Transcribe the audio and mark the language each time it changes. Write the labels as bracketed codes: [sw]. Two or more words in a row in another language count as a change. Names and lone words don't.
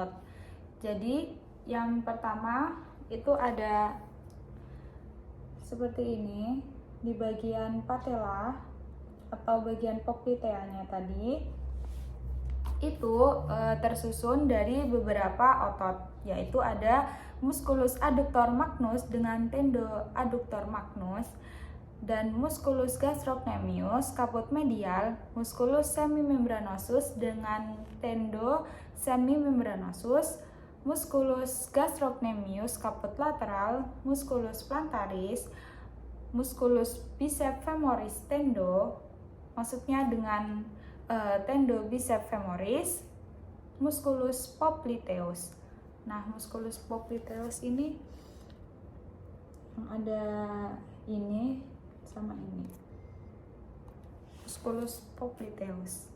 [id] Jadi yang pertama itu ada seperti ini di bagian patella atau bagian popliteanya tadi itu tersusun dari beberapa otot, yaitu ada [la] musculus adductor magnus dengan tendo adductor magnus, dan musculus gastrocnemius caput medial, musculus semimembranosus dengan tendo semimembranosus, musculus gastrocnemius caput lateral, musculus plantaris, musculus biceps femoris tendo, [id] maksudnya dengan [la] tendo biceps femoris, musculus popliteus. [id] Nah, [la] musculus popliteus [id] ini yang ada ini sama ini, [la] musculus popliteus.